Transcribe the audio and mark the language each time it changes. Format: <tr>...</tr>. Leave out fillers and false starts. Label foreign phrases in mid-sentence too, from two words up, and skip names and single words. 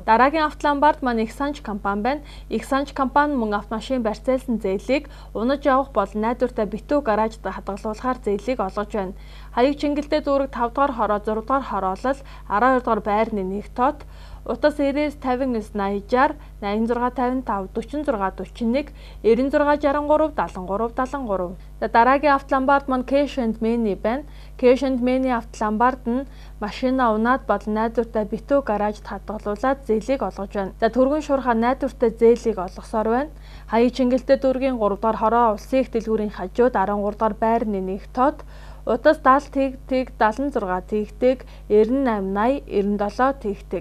<mn>Дараагийн автоломбард маань их санж компани байна. Их санж компани мөн автомашин барьцаалсан зээлийг унаж явах бол найдвартай битүү гаражд хадгалуулахаар зээлийг олгож байна. Хаяг Чингэлтэй дүүрэг 5 дугаар хороо 6 дугаар хороолол 12 дугаар байрны 1 тод, утас 99-50-90-60, 86-55, 46-41, 96-63-73-73. За дараагийн автоломбард маань Cash and Money байна. Cash and Money автоломбард нь машина унаад бол найдвартай битүү гаражд хадгалуулаад зээлийг олгож байна. За түргэн шуурхаа найдвартай зээлийг олгосоор байна. Хаяг Чингэлтэй дүүргийн 3 дугаар хороо улсын их дэлгүүрийн хажууд 13 дугаар байрны 1 тод, утас 70-тэг 76-тэг 98-80-97-тэг.</mn>